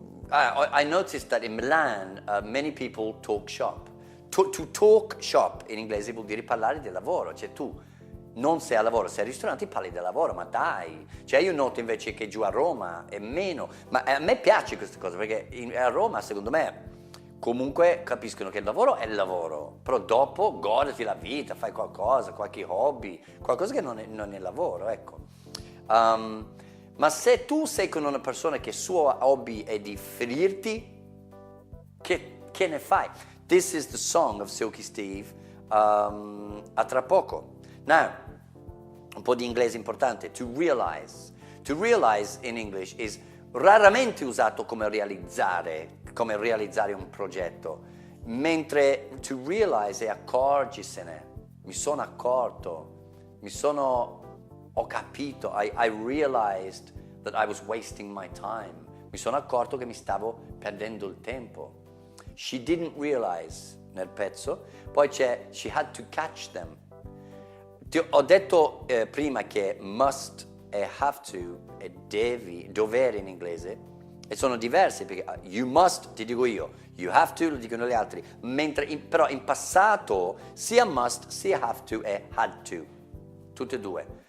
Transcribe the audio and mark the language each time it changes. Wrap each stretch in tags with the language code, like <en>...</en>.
<en>I noticed that in Milan many people talk shop. To talk shop</en> <it>in inglese vuol dire parlare del lavoro, cioè tu non sei al lavoro, sei al ristorante, parli del lavoro, ma dai. Cioè io noto invece che giù a Roma è meno, ma a me piace questa cosa perché a Roma secondo me comunque capiscono che il lavoro è il lavoro, però dopo goditi la vita, fai qualcosa, qualche hobby, qualcosa che non è lavoro, ecco. Ma se tu sei con una persona che il suo hobby è di ferirti, che ne fai?</it> <en>This is the song of Silky Steve,</en> <it>a tra poco.</it> <en>Now,</en> <it>un po' di inglese importante.</it> <en>To realize. To realize in English is</en> <it>raramente usato come realizzare un progetto, mentre</it> <en>to realize</en> <it>è accorgisene. Mi sono accorto, ho capito,</it> <en>I realized that I was wasting my time.</en> <it>Mi sono accorto che mi stavo perdendo il tempo.</it> <en>She didn't realize</en> <it>nel pezzo, poi c'è</it> <en>she had to catch them.</en> <it>Ho detto prima che must e have to e dovere in inglese e sono diversi perché</it> <en>you must</en> <it>ti dico io,</it> <en>you have to</en> <it>lo dicono gli altri, mentre però in passato sia must sia have to e had to, tutte e due.</it>